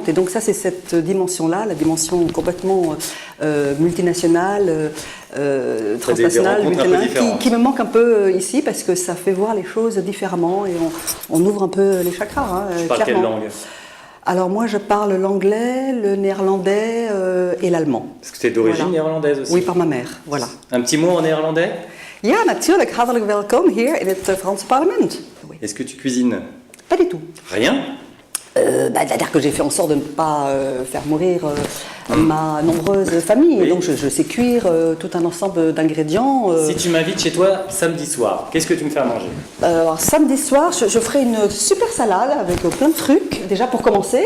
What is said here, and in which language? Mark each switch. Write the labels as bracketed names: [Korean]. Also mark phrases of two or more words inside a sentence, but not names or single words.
[French] Et donc ça, c'est cette dimension-là, la dimension complètement multinationale, transnationale, qui me manque un peu ici parce que ça fait voir les choses différemment et on ouvre un peu les chakras. Tu parles quelle langue? Alors moi je parle l'anglais, le néerlandais et l'allemand. Est-ce que tu es d'origine néerlandaise aussi? Oui, par ma mère, voilà. Un petit mot en néerlandais? [Dutch] Ja, natuurlijk. Hartelijk welkom hier in het Franse parlement. [French] Oui. Est-ce que tu cuisines? Pas du tout. Rien? C'est-à-dire que j'ai fait en sorte de ne pas faire mourir ma nombreuse famille. Et donc je sais cuire tout un ensemble d'ingrédients. Si tu m'invites chez toi samedi soir, qu'est-ce que tu me fais à manger? Alors samedi soir, je ferai une super salade avec plein de trucs, déjà pour commencer.